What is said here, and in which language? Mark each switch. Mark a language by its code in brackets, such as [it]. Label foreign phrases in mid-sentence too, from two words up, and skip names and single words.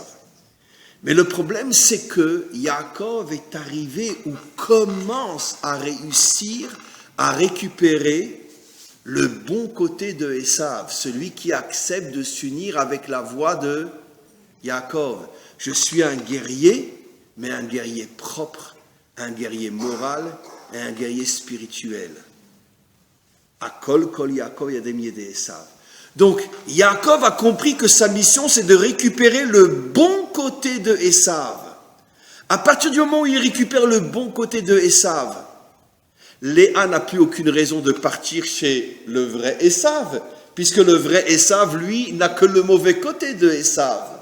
[fr] Mais le problème, c'est que Yaakov est arrivé ou commence à réussir à récupérer le bon côté de Esav, celui qui accepte de s'unir avec la voix de Yaakov. Je suis un guerrier, mais un guerrier propre, un guerrier moral, et un guerrier spirituel. [he] הקול קול יעקב והידיים ידי עשו. [fr] Donc, Yaakov a compris que sa mission, c'est de récupérer le bon côté de Esav. À partir du moment où il récupère le bon côté de Esav, Léa n'a plus aucune raison de partir chez le vrai Esav, puisque le vrai Esav, lui, n'a que le mauvais côté de Esav.